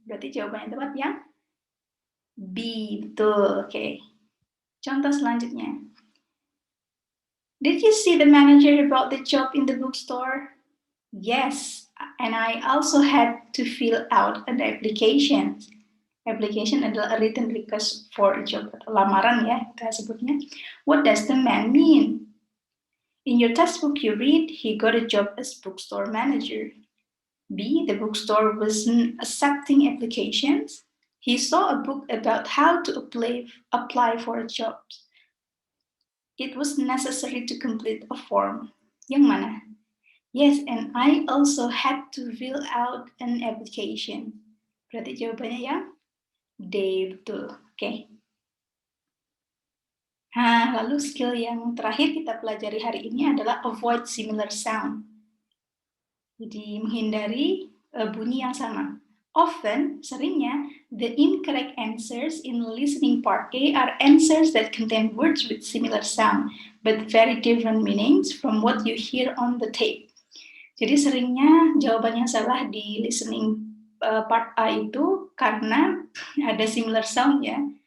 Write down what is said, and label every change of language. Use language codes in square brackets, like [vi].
[id] Berarti jawabannya tepat yang B, betul. Oke. Contoh selanjutnya. [en] Did you see the manager about the job in the bookstore? Yes, and I also had to fill out an application. Application adalah a written request for a job, [id] atau lamaran ya, kita sebutnya. [en] What does the man mean? In your textbook you read, he got a job as bookstore manager. B, the bookstore wasn't accepting applications. He saw a book about how to apply for a job. It was necessary to complete a form. [id] Yang mana? [en] Yes, and I also had to fill out an application. [id] Berarti jawabannya yang D, betul. Oke. Nah, lalu skill yang terakhir kita pelajari hari ini adalah [en] avoid similar sound. [id] Jadi menghindari bunyi yang sama. Often, seringnya, [en] The incorrect answers in listening part A are answers that contain words with similar sound, but very different meanings from what you hear on the tape. [id] Jadi seringnya jawaban yang salah di listening part A itu karena ada similar sound ya.